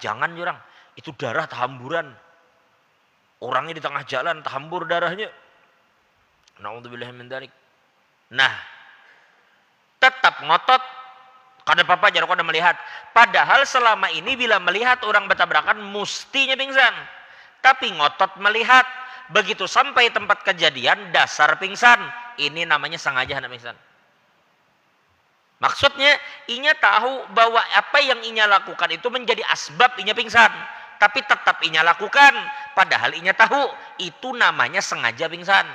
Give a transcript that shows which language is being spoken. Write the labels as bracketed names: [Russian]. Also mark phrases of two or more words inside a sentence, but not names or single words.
[Banjar] Jangan jurang, itu darah tahamburan. Orangnya di tengah jalan, tahambur darahnya. [Arabic] Naudzubillah min dzalik. [Indonesian] Nah, tetap ngotot. [Banjar] Kada apa-apa jar kada melihat. Padahal selama ini bila melihat orang bertabrakan, mustinya pingsan. [Indonesian] Tapi ngotot melihat. [Banjar] Begitu sampai tempat kejadian, dasar pingsan. Ini namanya sengaja hendak pingsan. Maksudnya, inya tahu bahwa apa yang inya lakukan itu menjadi asbab inya pingsan. Tapi tetap inya lakukan. Padahal inya tahu, itu namanya sengaja pingsan.